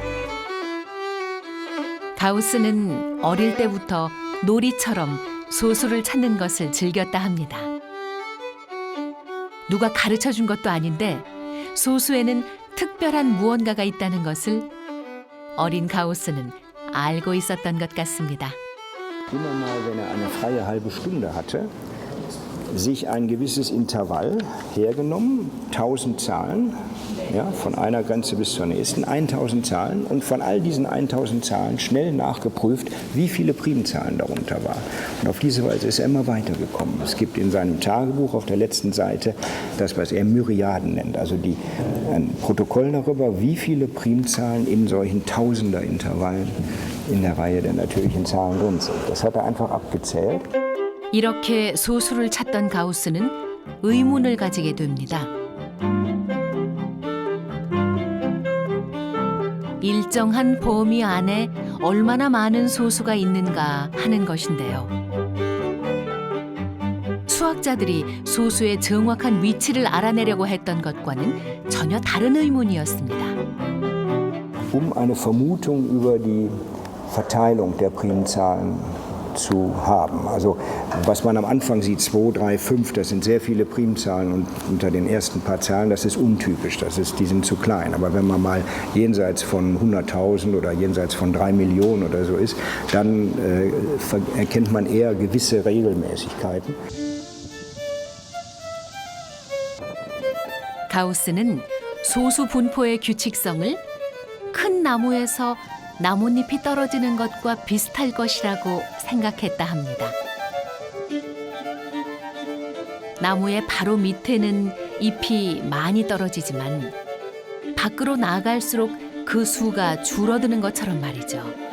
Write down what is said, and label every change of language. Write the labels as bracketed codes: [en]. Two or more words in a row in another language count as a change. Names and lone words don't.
[ko] 가우스는 어릴 때부터 놀이처럼 소수를 찾는 것을 즐겼다 합니다. 누가 가르쳐 준 것도 아닌데 소수에는 특별한 무언가가 있다는 것을 어린 가우스는 알고 있었던 것 같습니다. [de] Immer mal, wenn eine freie halbe Stunde hatte, sich ein gewisses Intervall hergenommen, 1000 Zahlen, ja, von einer Grenze bis zur nächsten, 1000 Zahlen und von all diesen 1000 Zahlen schnell nachgeprüft, wie viele Primzahlen darunter waren. Und auf diese Weise ist er immer weitergekommen. Es gibt in seinem Tagebuch auf der letzten Seite das, was er Myriaden nennt, also ein Protokoll darüber, wie viele Primzahlen in solchen Tausender-Intervallen in der Reihe der natürlichen Zahlen drin sind. Das hat er einfach abgezählt. [ko] 이렇게 소수를 찾던 가우스는 의문을 가지게 됩니다. 일정한 범위 안에 얼마나 많은 소수가 있는가 하는 것인데요. 수학자들이 소수의 정확한 위치를 알아내려고 했던 것과는 전혀 다른 의문이었습니다. [de] Eine Vermutung über die Verteilung der Primzahlen zu haben. Also was man am Anfang sieht, 2, 3, 5, das sind sehr viele Primzahlen und unter den ersten paar Zahlen, das ist untypisch, die sind zu klein. Aber wenn man mal jenseits von 100.000 oder jenseits von 3 Millionen oder so ist, dann erkennt man eher gewisse Regelmäßigkeiten. [ko] 가우스는 소수 분포의 규칙성을 큰 나무에서 나뭇잎이 떨어지는 것과 비슷할 것이라고 생각했다 합니다. 나무의 바로 밑에는 잎이 많이 떨어지지만 밖으로 나아갈수록 그 수가 줄어드는 것처럼 말이죠.